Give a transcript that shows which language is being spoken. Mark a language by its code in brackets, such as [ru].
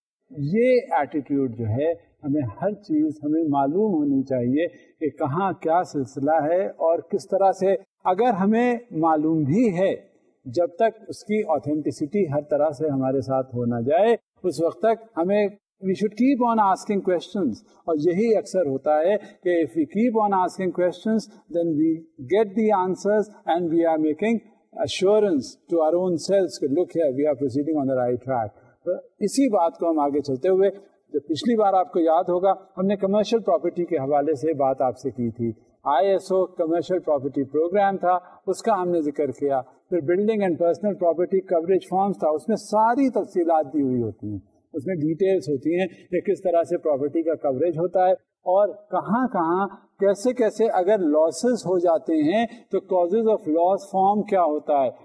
[ur] یہ ایٹیٹیوڈ جو ہے، ہمیں ہر چیز ہمیں معلوم ہونی چاہیے کہ کہاں کیا سلسلہ ہے اور کس طرح سے. اگر ہمیں معلوم بھی ہے، جب تک اس کی آتھینٹسٹی ہر طرح سے ہمارے ساتھ ہو نہ جائے اس وقت تک ہمیں [en] we should keep on asking questions. [ur] اور یہی اکثر ہوتا ہے کہ [en] if we keep on asking questions then we get the answers and we are making assurance to our own selves کہ look here we are proceeding on the right track. [ur] تو اسی بات کو ہم آگے چلتے ہوئے، جو پچھلی بار آپ کو یاد ہوگا ہم نے کمرشل پراپرٹی کے حوالے سے بات آپ سے کی تھی. ISO کمرشل پراپرٹی پروگرام تھا، اس کا ہم نے ذکر کیا. پھر building and personal property coverage forms تھا، اس میں ساری تفصیلات دی ہوئی ہوتی ہیں، اس میں ڈیٹیلز ہوتی ہیں کہ کس طرح سے پراپرٹی کا کوریج ہوتا ہے اور کہاں کہاں کیسے کیسے اگر لاسز ہو جاتے ہیں تو کازز آف لاس فارم کیا ہوتا ہے.